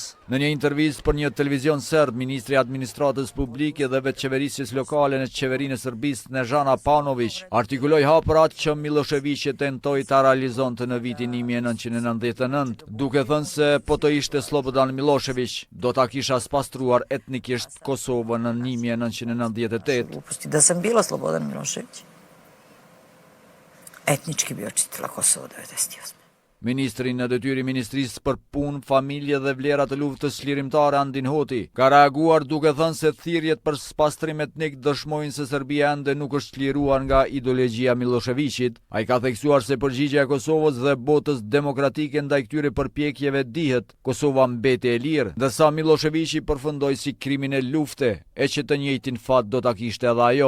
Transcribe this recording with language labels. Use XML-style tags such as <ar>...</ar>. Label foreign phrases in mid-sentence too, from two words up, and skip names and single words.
<sq>Në një intervistë për një televizion serb, ministri i administratës publike dhe vetëqeverisjes lokale në qeverinë e Serbisë Snežana Paunović artikuloi hapur atë që Miloševići tentoi ta realizonte në vitin 1999, duke thënë se po të ishte Slobodan Milošević, do ta kisha spastruar etnikisht Kosovën në 1998.</sq> <sr>Da sam bila Slobodan Milošević, etnički bi očistila Kosovo 98.</sr> <sq>Ministri në detyrë i Ministrisë për Punë, Familje dhe Vlera të Luftës Çlirimtare Andin Hoti ka reaguar duke thënë se thirrjet për spastrim etnik dëshmojnë se Serbia ende nuk është çliruar nga ideologjia e Miloševićit. Ai ka theksuar se përgjigjja e Kosovës dhe botës demokratike ndaj këtyre përpjekjeve dihet, Kosova mbeti e lirë, ndërsa Miloševići përfundoi si kriminal lufte, e që të njëjtin fat do ta kishte edhe ajo.</sq>